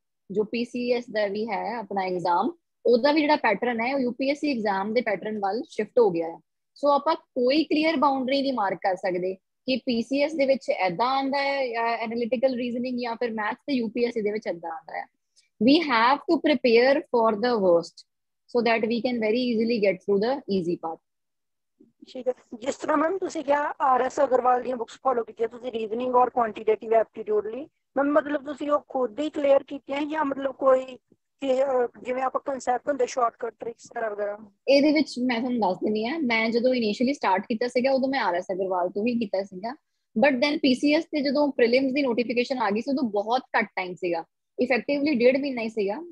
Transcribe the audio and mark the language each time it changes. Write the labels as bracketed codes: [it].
[pa] ਜੋ PCS ਦਾ ਵੀ ਹੈ ਆਪਣਾ ਐਗਜ਼ਾਮ, ਉਹਦਾ ਵੀ ਜਿਹੜਾ ਪੈਟਰਨ ਹੈ ਉਹ UPSC ਐਗਜ਼ਾਮ ਦੇ ਪੈਟਰਨ ਵੱਲ ਸ਼ਿਫਟ ਹੋ ਗਿਆ ਹੈ। ਸੋ ਆਪਾਂ ਕੋਈ ਕਲੀਅਰ ਬਾਉਂਡਰੀ ਨਹੀਂ ਮਾਰਕ ਕਰ ਸਕਦੇ ਕਿ PCS ਦੇ ਵਿੱਚ ਏਦਾਂ ਆਉਂਦਾ ਹੈ ਐਨਾਲਿਟੀਕਲ ਰੀਜ਼ਨਿੰਗ ਜਾਂ ਫਿਰ ਮੈਥਸ ਤੇ UPSC ਦੇ ਵਿੱਚ ਏਦਾਂ ਆਉਂਦਾ ਹੈ। [en] We have to prepare for the worst so that we can very easily get through the easy part. [pa] ਠੀਕ ਹੈ, ਜਿਸ ਤਰ੍ਹਾਂ ਮੈਮ ਤੁਸੀਂ ਕਿਹਾ RS ਅਗਰਵਾਲ ਦੀਆਂ ਬੁੱਕਸ ਫੋਲੋ ਕੀਤੀਆਂ ਤੁਸੀਂ ਰੀਜ਼ਨਿੰਗ ਔਰ ਕੁਆਂਟੀਟੇਟਿਵ ਐਪਟੀਟਿਊਡ ਲਈ, ਮੈਮ ਮਤਲਬ ਤੁਸੀਂ ਉਹ ਖੁਦ ਹੀ ਕਲੀਅਰ ਕੀਤੀਆਂ ਜਾਂ ਮਤਲਬ ਕੋਈ ਜਿਵੇਂ ਆਪਾਂ ਕਨਸੈਪਟ ਹੁੰਦੇ ਸ਼ਾਰਟਕਟ ਟ੍ਰਿਕਸ ਵਗੈਰਾ? ਇਹਦੇ ਵਿੱਚ ਮੈਂ ਤੁਹਾਨੂੰ ਦੱਸ ਦਿੰਦੀ ਹਾਂ, ਮੈਂ ਜਦੋਂ ਇਨੀਸ਼ੀਅਲੀ ਸਟਾਰਟ ਕੀਤਾ ਸੀਗਾ ਉਦੋਂ ਮੈਂ RS ਅਗਰਵਾਲ ਤੋਂ ਹੀ ਕੀਤਾ ਸੀਗਾ, [en] but then [pa] PCS ਤੇ ਜਦੋਂ ਪ੍ਰੀਲਿਮਸ ਦੀ ਨੋਟੀਫਿਕੇਸ਼ਨ ਆ ਗਈ ਸੀ ਉਦੋਂ ਬਹੁਤ ਘੱਟ ਟਾਈਮ ਸੀਗਾ, ਇਫੈਕਟਿਵਲੀ 1.5 ਮਹੀਨਾ ਹੀ ਸੀਗਾ।